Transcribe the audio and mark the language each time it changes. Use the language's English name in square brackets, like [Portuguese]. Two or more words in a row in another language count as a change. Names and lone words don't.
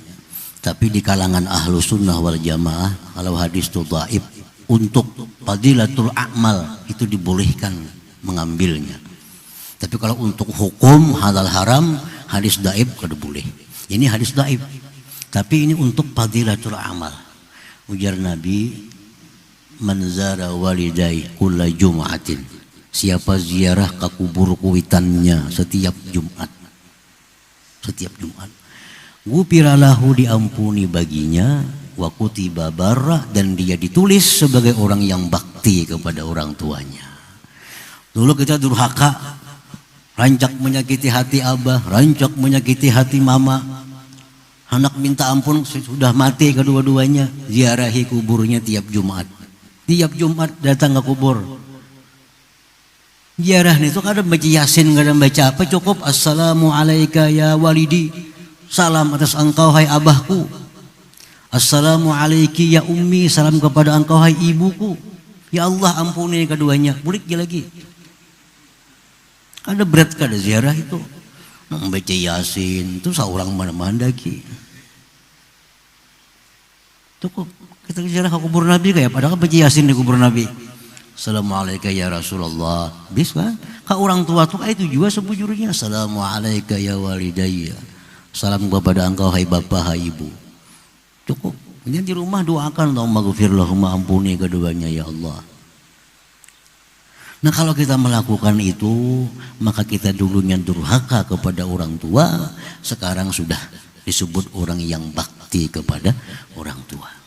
[Indonesian] Tapi di kalangan [Arabic] ahlu sunnah wal jamaah, [Indonesian] kalau hadis itu dhaif, untuk [Arabic] fadilatul a'mal [Indonesian] itu dibolehkan mengambilnya. Tapi kalau untuk hukum halal haram, hadis dhaif kada boleh. Ini hadis dhaif. Tapi ini untuk [Arabic] fadilatul amal. [Indonesian] Ujar Nabi, [Arabic] man zara walidai kulla jum'atin. [Indonesian] Siapa ziarah ke kubur kuitannya setiap Jumat. Setiap Jumat. Gufiralahu, diampuni baginya, [Arabic] wa kutiba barra, [Indonesian] dan dia ditulis sebagai orang yang bakti kepada orang tuanya. [Banjar] Dulu kita durhaka, rancak menyakiti hati abah, rancak menyakiti hati mama. [Indonesian] Anak minta ampun, sudah mati kedua-duanya, ziarahi kuburnya tiap Jumat. Tiap Jumat datang ke kubur. Ziarah itu kadang baca Yasin, kadang baca apa, cukup [Arabic] assalamu alaika ya walidi, [Indonesian] salam atas engkau hai abahku. [Arabic] Assalamu alaiki ya ummi, [Indonesian] salam kepada engkau hai ibuku. [Banjar] Ya Allah ampuni keduanya, bulik lagi. Ada berat kada ziarah itu. Membaca Yasin itu seorang mana-mana lagi. [Indonesian] Cukup kita ziarah ke kubur Nabi kayak padahal baca Yasin di kubur Nabi. [Arabic] Assalamualaikum ya Rasulullah. [Indonesian] Bisa kan orang tua tuh itu juga sebujurnya. [Arabic] Assalamualaikum ya walidayya. [Indonesian] Salam kepada engkau hai bapak hai ibu. Cukup. Kemudian di rumah doakan [Arabic] Allahumma ghfirlahumma, [Indonesian] ampuni keduanya ya Allah. Nah kalau kita melakukan itu, maka kita dulunya durhaka kepada orang tua, sekarang sudah disebut orang yang bakti kepada orang tua.